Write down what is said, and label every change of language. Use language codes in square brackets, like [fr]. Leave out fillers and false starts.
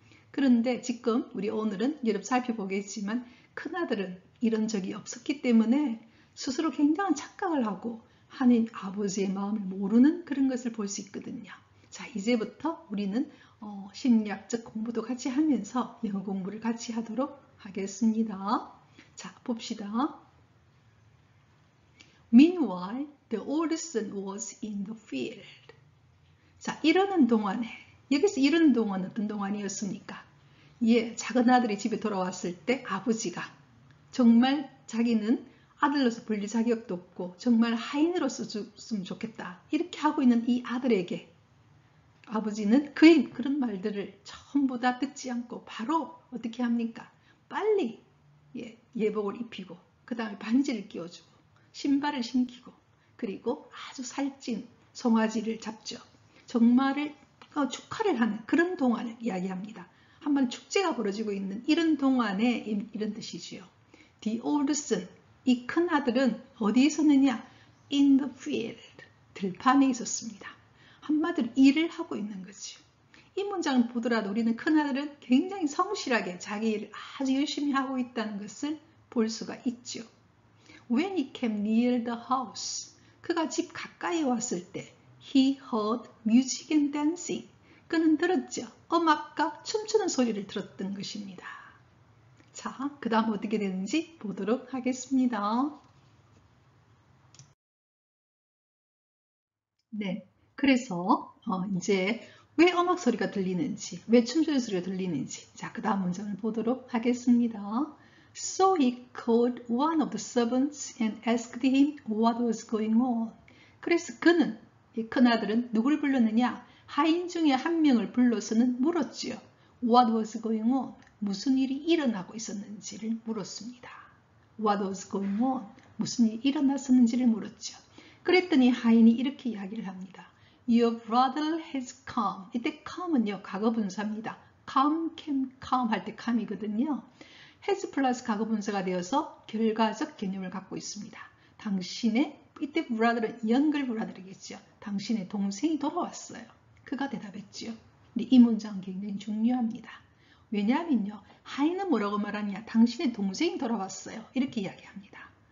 [ko] 그런데 지금 우리 오늘은 여러분 살펴보겠지만 큰아들은 이런 적이 없었기 때문에 스스로 굉장한 착각을 하고 하나님 아버지의 마음을 모르는 그런 것을 볼 수 있거든요. 자, 이제부터 우리는 심리학적 공부도 같이 하면서 영어 공부를 같이 하도록 하겠습니다. 자, 봅시다. [en] Meanwhile, the oldest son was in the field. [ko] 자, 이러는 동안에 여기서 이러는 동안 어떤 동안이었습니까? 예, 작은 아들이 집에 돌아왔을 때 아버지가 정말 자기는 아들로서 불릴 자격도 없고 정말 하인으로서 줬으면 좋겠다 이렇게 하고 있는 이 아들에게 아버지는 그의 그런 말들을 전부 다 듣지 않고 바로 어떻게 합니까? 빨리 예복을 입히고 그 다음에 반지를 끼워주고 신발을 신기고 그리고 아주 살찐 송아지를 잡죠. 정말을 축하를 하는 그런 동안을 이야기합니다. 한번 축제가 벌어지고 있는 이런 동안에 이런 뜻이지요. [en] The old son, [ko] 이 큰 아들은 어디에 있었느냐? [en] In the field, [ko] 들판에 있었습니다. 한마디로 일을 하고 있는 거죠. 이 문장을 보더라도 우리는 큰 아들은 굉장히 성실하게 자기 일을 아주 열심히 하고 있다는 것을 볼 수가 있죠. [en] When he came near the house, [ko] 그가 집 가까이 왔을 때 [en] He heard music and dancing. [ko] 그는 들었죠. 음악과 춤추는 소리를 들었던 것입니다. 자, 그 다음 어떻게 되는지 보도록 하겠습니다. 네, 그래서 이제 왜 음악 소리가 들리는지, 왜 춤추는 소리가 들리는지, 자, 그 다음 문장을 보도록 하겠습니다. [en] So he called one of the servants and asked him what was going on. [ko] 그래서 그는 이 큰아들은 누굴 불렀느냐? 하인 중에 한 명을 불러서는 물었지요. [en] What was going on? [ko] 무슨 일이 일어나고 있었는지를 물었습니다. [en] What was going on? [ko] 무슨 일이 일어났었는지를 물었죠. 그랬더니 하인이 이렇게 이야기를 합니다. [en] Your brother has come. [ko] 이때 come은요, 과거분사입니다. come, came, come 할 때 come이거든요. has 플러스 과거분사가 되어서 결과적 개념을 갖고 있습니다. 당신의 이때 brother은 younger brother이겠죠. 당신의 동생이 돌아왔어요. 그가 대답했지요. 근데 이 문장은 굉장히 중요합니다. 왜냐하면요. 하인은 뭐라고 말하냐? 당신의 동생이 돌아왔어요. 이렇게 이야기합니다.